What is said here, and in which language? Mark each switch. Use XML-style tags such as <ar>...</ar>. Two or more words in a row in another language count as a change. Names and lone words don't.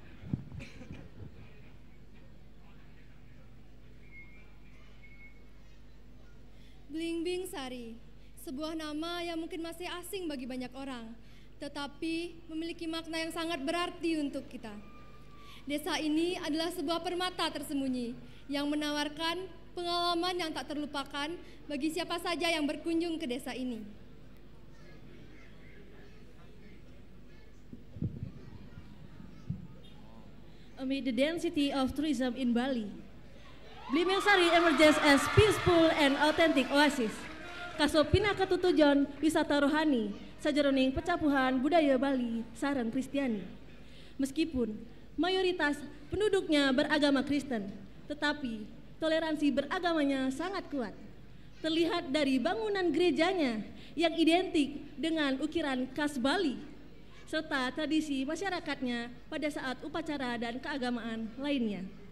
<id>Blimbing Sari, sebuah nama yang mungkin masih asing bagi banyak orang, tetapi memiliki makna yang sangat berarti untuk kita. Desa ini adalah sebuah permata tersembunyi yang menawarkan pengalaman yang tak terlupakan bagi siapa saja yang berkunjung ke desa ini.</id> <en>Amid the density of tourism in Bali, Blimbing Sari emerges as peaceful and authentic oasis.</en> <ban>Kaso pinakatutujon wisata rohani sajeroning pecapuhan budaya Bali sareng Kristiani.</ban> <id>Meskipun mayoritas penduduknya beragama Kristen, tetapi toleransi beragamanya sangat kuat. Terlihat dari bangunan gerejanya yang identik dengan ukiran khas Bali, serta tradisi masyarakatnya pada saat upacara dan keagamaan lainnya.</id>